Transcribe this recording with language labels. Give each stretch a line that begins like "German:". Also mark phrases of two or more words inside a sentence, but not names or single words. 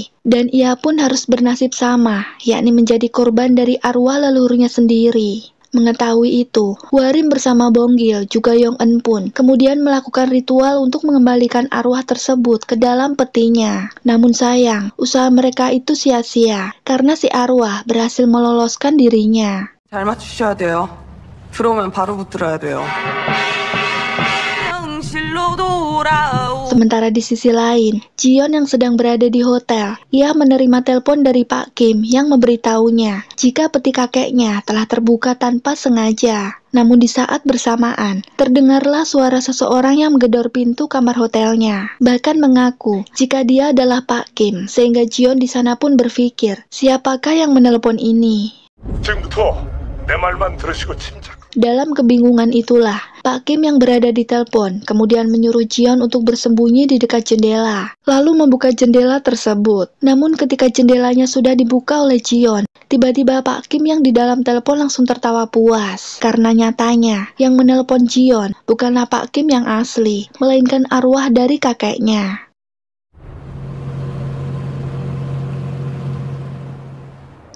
Indonesian: Dan ia pun harus bernasib sama, yakni menjadi korban dari arwah leluhurnya sendiri. Mengetahui itu, Hwarim bersama Bonggil juga Yong-eun pun kemudian melakukan ritual untuk mengembalikan arwah tersebut ke dalam petinya. Namun sayang, usaha mereka itu sia-sia karena si arwah berhasil meloloskan dirinya.
Korean: 잘 맞추셔야 돼요. 들어오면 바로 붙들어야 돼요.
Indonesian: Sementara di sisi lain, Jion yang sedang berada di hotel, ia menerima telepon dari Pak Kim yang memberitahunya jika peti kakeknya telah terbuka tanpa sengaja. Namun di saat bersamaan, terdengarlah suara seseorang yang menggedor pintu kamar hotelnya. Bahkan mengaku jika dia adalah Pak Kim, sehingga Jion di sana pun berpikir, siapakah yang menelepon ini?
Korean: 지금부터 내 말만 들으시고 침착.
Indonesian: Dalam kebingungan itulah, Pak Kim yang berada di telepon kemudian menyuruh Jion untuk bersembunyi di dekat jendela, lalu membuka jendela tersebut. Namun ketika jendelanya sudah dibuka oleh Jion, tiba-tiba Pak Kim yang di dalam telepon langsung tertawa puas. Karena nyatanya, yang menelepon Jion bukanlah Pak Kim yang asli, melainkan arwah dari kakeknya.